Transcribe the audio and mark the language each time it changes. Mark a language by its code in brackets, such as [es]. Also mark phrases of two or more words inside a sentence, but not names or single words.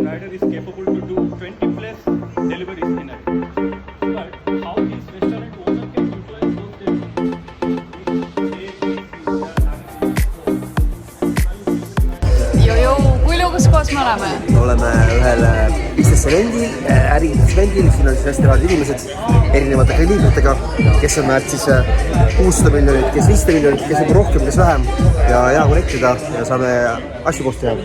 [en] rider is capable to do 20 plus deliveries in a day. But how this restaurant owner can utilize those deliveries? [et] Kus kohas me oleme? Oleme ühel business-evendil, äri-evendil, siin on siis hästi lahedad inimesed erinevate liidritega, kes on väärt siis 600 miljonit, kes 500 miljonit, kes on rohkem, kes vähem ja hea konnektida ja saame asju koos teha.